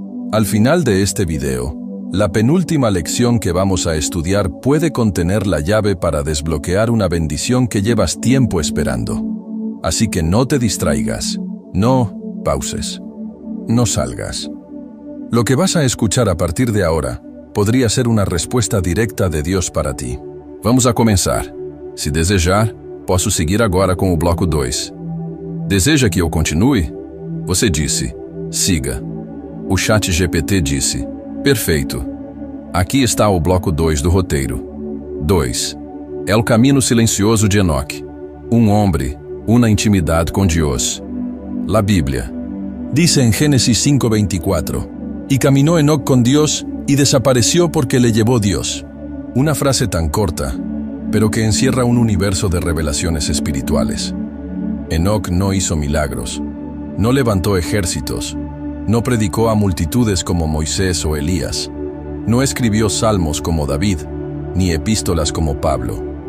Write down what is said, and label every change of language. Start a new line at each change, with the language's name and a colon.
Spanish: Al final de este video, la penúltima lección que vamos a estudiar puede contener la llave para desbloquear una bendición que llevas tiempo esperando. Así que no te distraigas, no pauses, no salgas. Lo que vas a escuchar a partir de ahora podría ser una respuesta directa de Dios para ti. Vamos a comenzar.
Portuguese: Se desejar, posso seguir agora com o bloco 2. Deseja que eu continue? Você disse, siga. O chat GPT disse, perfeito. Aqui está o bloco 2 do roteiro. 2. É o caminho silencioso de Enoc. Um homem, uma intimidade com Deus.
Spanish: La Biblia dice en Génesis 5:24, y caminó Enoc con Dios y desapareció porque le llevó Dios. Una frase tan corta, pero que encierra un universo de revelaciones espirituales. Enoc no hizo milagros, no levantó ejércitos, no predicó a multitudes como Moisés o Elías, no escribió salmos como David, ni epístolas como Pablo.